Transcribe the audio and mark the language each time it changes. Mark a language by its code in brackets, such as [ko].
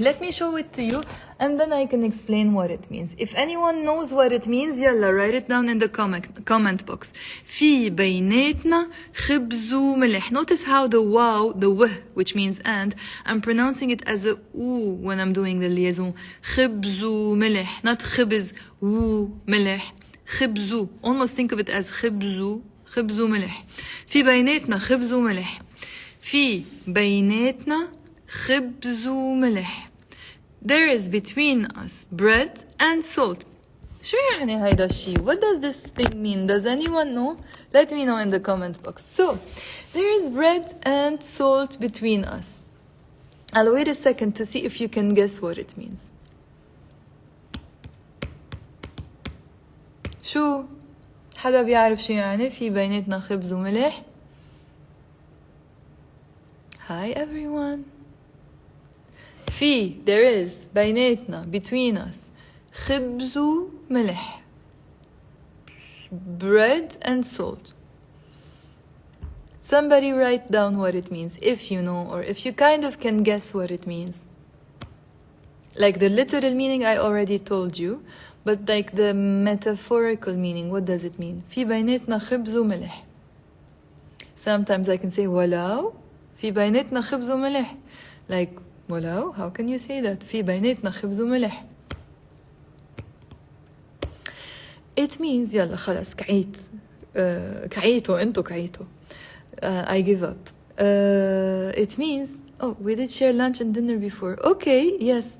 [en] Let me show it to you and then I can explain what it means. If anyone knows what it means, يلا, write it down in the comment box. [ar] في بيناتنا خبز وملح. [en] Notice how the wow, the w, which means and, I'm pronouncing it as a oo when I'm doing the liaison. [ar] خبز وملح, not خبز وملح. خبز. [en] Almost think of it as [ar] خبز وملح. في بيناتنا خبز وملح. في بيناتنا خبز وملح. [en] There is between us bread and salt. [ar] شو يعني هيدا الشيء? [en] What does this thing mean? Does anyone know? Let me know in the comment box. So, there is bread and salt between us. I'll wait a second to see if you can guess what it means. [ar] شو؟ حدا بيعرف شو يعني في بيناتنا خبز وملح؟ [en] Hi everyone. في, there is, بيناتنا, between us, [ar] خبز وملح, [en] bread and salt. Somebody write down what it means, if you know, or if you kind of can guess what it means. Like the literal meaning I already told you, but like the metaphorical meaning, what does it mean? [ar] في بيناتنا خبز وملح. [en] Sometimes I can say [ar] ولو في بيناتنا خبز وملح. [en] Like ولو, how can you say that? [ar] في بيناتنا خبز وملح. [en] It means [ar] يلا خلاص كعيت. كعيتوا انتوا كعيتوا. [en] I give up. It means, oh, we did share lunch and dinner before. Okay, yes.